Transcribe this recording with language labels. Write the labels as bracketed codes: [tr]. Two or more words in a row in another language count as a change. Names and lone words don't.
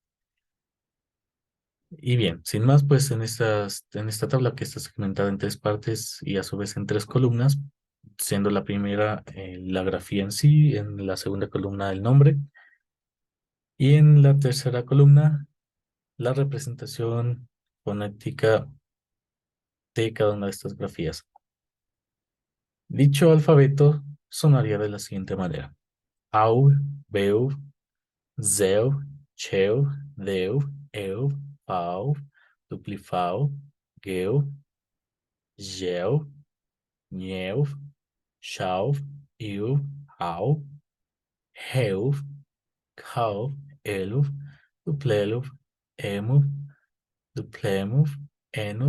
[es] Y bien, sin más, pues en esta tabla que está segmentada en tres partes y a su vez en tres columnas, siendo la primera la grafía en sí, en la segunda columna el nombre, y en la tercera columna la representación fonética de cada una de estas grafías. Dicho alfabeto sonaría de la siguiente manera: au, beu, zeu, cheu, deu, eu, pau, duplifau, geu, geu, nheu, chau, iu, au, heu, cau, elu, duplelu, emu, duplemu, enu,